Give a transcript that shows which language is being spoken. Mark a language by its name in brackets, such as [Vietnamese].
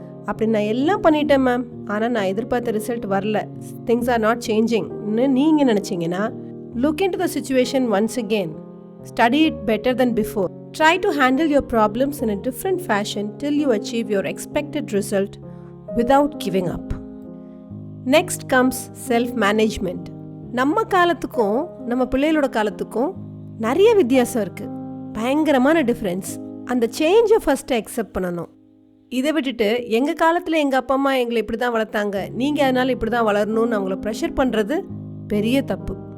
[Tamil] அப்படி நான் எல்லாம் பண்ணிட்டேன் மேம், ஆனால் நான் எதிர்பார்த்த ரிசல்ட் வரல, [English] things are not சேஞ்சிங்னு [Tamil] நீங்கள் நினச்சிங்கன்னா, [English] Look into the situation once again, study it better than before, try to handle your problems in a different fashion till you achieve your expected result without giving up. Next comes self-management. [Tamil] நம்ம காலத்துக்கும் நம்ம பிள்ளைகளோட காலத்துக்கும் நிறைய வித்தியாசம் இருக்குது, பயங்கரமான difference. அந்த சேஞ்சை ஃபஸ்ட்டு அக்செப்ட் பண்ணணும். இதை விட்டுட்டு எங்கள் காலத்தில் எங்கள் அப்பா அம்மா எங்களை இப்படி தான் வளர்த்தாங்க, நீங்கள் அதனால் இப்படி தான் வளரணும்னு அவங்கள ப்ரெஷர் பண்ணுறது பெரிய தப்பு.